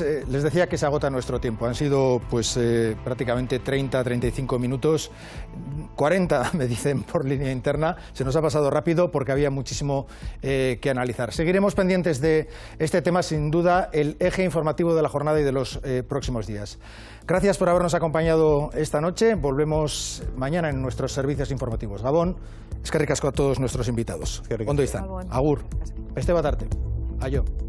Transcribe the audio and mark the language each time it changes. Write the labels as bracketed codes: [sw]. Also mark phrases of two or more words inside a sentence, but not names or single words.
[es] Les decía que se agota nuestro tiempo. Han sido prácticamente 30-35 minutos, 40 me dicen por línea interna. Se nos ha pasado rápido porque había muchísimo que analizar. Seguiremos pendientes de este tema, sin duda el eje informativo de la jornada y de los próximos días. Gracias por habernos acompañado esta noche. Volvemos mañana en nuestros servicios informativos. Gabón, [eu] eskerrik asko [es] a todos nuestros invitados. [eu] Ondo izan. Agur. Beste bat arte. Aio.